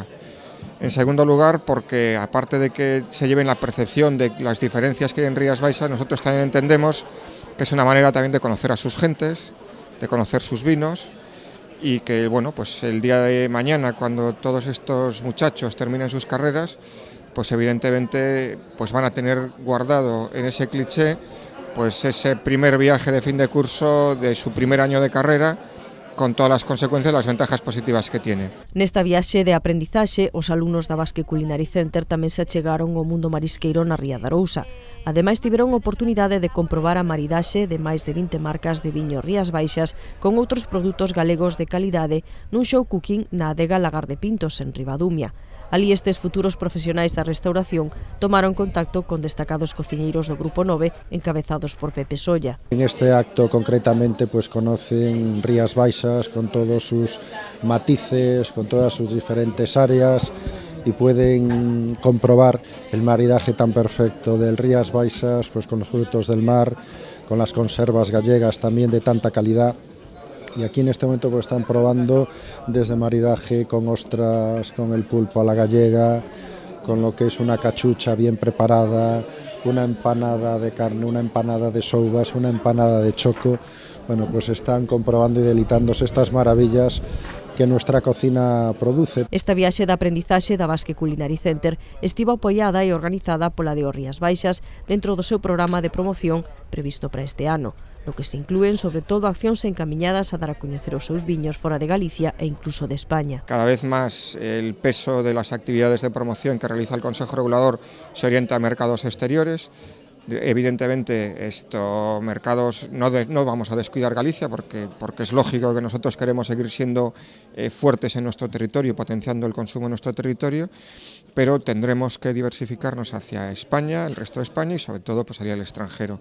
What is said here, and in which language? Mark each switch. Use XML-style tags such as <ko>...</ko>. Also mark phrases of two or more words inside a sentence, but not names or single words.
<es>En segundo lugar, porque aparte de que se lleven la percepción de las diferencias que hay en Rías Baixas, nosotros también entendemos que es una manera también de conocer a sus gentes, de conocer sus vinos, y que bueno, pues el día de mañana, cuando todos estos muchachos terminen sus carreras, pues evidentemente pues van a tener guardado en ese cliché pues ese primer viaje de fin de curso de su primer año de carrera, con todas</es> <gl>as consecuencias e as</gl> <es>ventajas positivas que tiene.</es> <gl>Nesta viaxe de aprendizaxe, os alumnos da Basque Culinary Center tamén se achegaron ao mundo marisqueiro na Ría de Arousa. Ademais, tiveron oportunidade de comprobar a maridaxe de máis de 20 marcas de viño Rías Baixas con outros produtos galegos de calidade nun</gl> <en>show cooking</en> <gl>na adega Lagar de Pintos, en Ribadumia. Alí estes futuros profesionais da restauración tomaron contacto con destacados cociñeiros do Grupo 9 encabezados por Pepe Solla.</gl> <es>En este acto concretamente pues conocen Rías Baixas con todos sus matices, con todas sus diferentes áreas y pueden comprobar el maridaje tan perfecto del Rías Baixas pues con los frutos del mar, con las conservas gallegas también de tanta calidad. Y aquí en este momento pues están probando desde maridaje con ostras, con el pulpo a la gallega, con lo que es una cachucha bien preparada, una empanada de carne, una empanada de souvas, una empanada de choco. Bueno, pues están comprobando y deleitándose estas maravillas que nuestra cocina produce.</es> <gl>Esta viaxe de aprendizaxe da Basque Culinary Center estivo apoiada e organizada pola de Rías Baixas dentro do seu programa de promoción previsto para este ano, no que se inclúen sobre todo accións encamiñadas a dar a coñecer os seus viños fora de Galicia e incluso de España.</gl> <es>Cada vez más el peso de las actividades de promoción que realiza el Consejo Regulador se orienta a mercados exteriores. Evidentemente, estos mercados no vamos a descuidar Galicia porque es lógico que nosotros queremos seguir siendo fuertes en nuestro territorio, potenciando el consumo en nuestro territorio, pero tendremos que diversificarnos hacia España, el resto de España y sobre todo pues hacia el extranjero.</es>